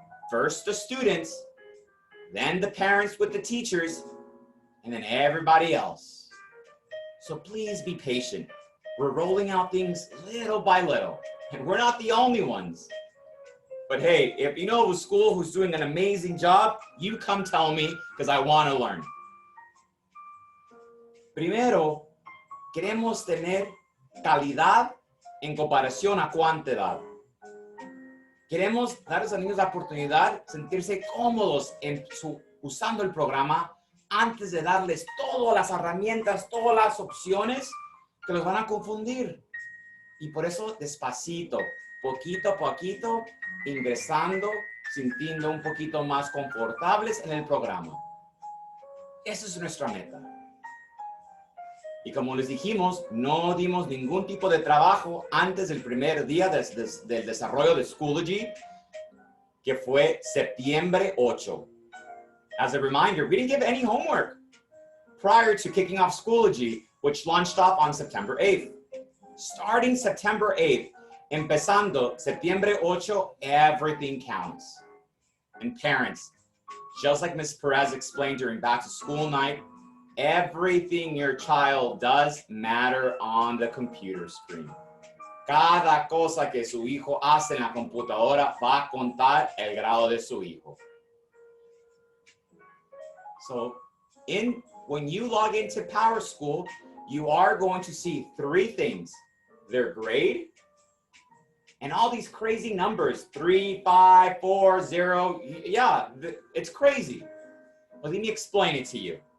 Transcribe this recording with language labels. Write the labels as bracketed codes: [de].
[en] First the students, then the parents with the teachers, and then everybody else. So please be patient. We're rolling out things little by little, and we're not the only ones. But hey, if you know of a school who's doing an amazing job, you come tell me because I want to learn. [es] Primero, queremos tener calidad en comparación a cantidad. Queremos darles a los niños la oportunidad de sentirse cómodos usando el programa antes de darles todas las herramientas, todas las opciones que los van a confundir. Y por eso despacito, poquito a poquito, ingresando, sintiendo un poquito más confortables en el programa. Esa es nuestra meta. Y como les dijimos, no dimos ningún tipo de trabajo antes del primer día del desarrollo de Schoology, que fue septiembre 8. [en] As a reminder, we didn't give any homework prior to kicking off Schoology, which launched off on September 8th. Starting September 8th, [es] empezando septiembre 8, [en] everything counts. And parents, just like Ms. Perez explained during back to school night, everything your child does matter on the computer screen. [es] Cada cosa que su hijo hace en la computadora va a contar el grado de su hijo. [en] So, when you log into PowerSchool, you are going to see 3 things: their grade, and all these crazy numbers, 3, 5, 4, 0. Yeah, it's crazy. Well, let me explain it to you.